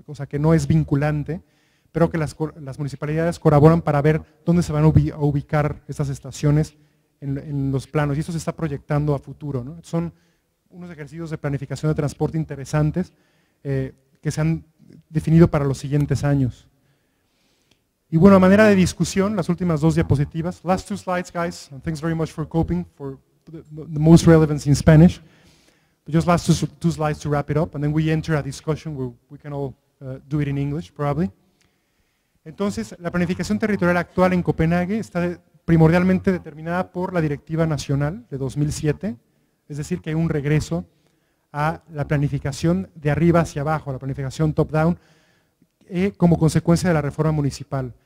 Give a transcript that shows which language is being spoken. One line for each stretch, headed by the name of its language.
Spanish: O sea, que no es vinculante, pero que las municipalidades colaboran para ver dónde se van a ubicar estas estaciones en los planos, y esto se está proyectando a futuro, ¿no? Son unos ejercicios de planificación de transporte interesantes que se han definido para los siguientes años. Y bueno, a manera de discusión, las últimas 2 diapositivas.
English: Last 2 slides, guys, and thanks very much for coping for the most relevance in Spanish. But just last 2 slides to wrap it up, and then we enter a discussion where we can all do it in English, probably.
Spanish: Entonces, la planificación territorial actual en Copenhague está primordialmente determinada por la Directiva Nacional de 2007, es decir, que hay un regreso a la planificación de arriba hacia abajo, a la planificación top-down, como consecuencia de la reforma municipal.